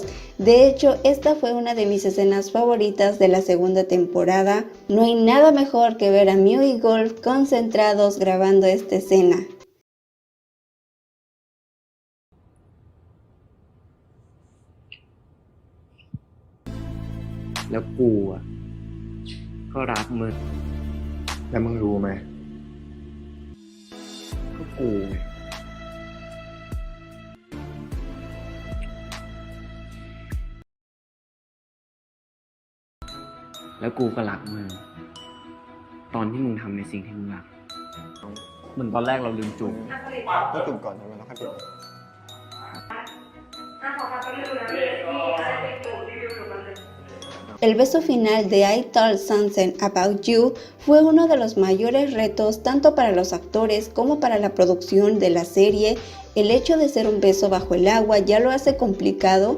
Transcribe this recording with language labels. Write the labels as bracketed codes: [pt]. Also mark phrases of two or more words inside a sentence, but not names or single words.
[es] De hecho, esta fue una de mis escenas favoritas de la segunda temporada. No hay nada mejor que ver a Mew y Golf concentrados grabando esta escena. [th] แล้วกูอ่ะก็รักมึง แล้วมึงรู้ไหม ก็กูไงแล้วกูก็รักมึงตอนที่มึงทำในสิ่งที่มึงรัก เหมือนตอนแรกเราลืมจูบ ต้องตุ่มก่อนใช่ไหมแล้วค่อยปิด [es] El beso final de I Told Something About You fue uno de los mayores retos tanto para los actores como para la producción de la serie. El hecho de ser un beso bajo el agua ya lo hace complicado.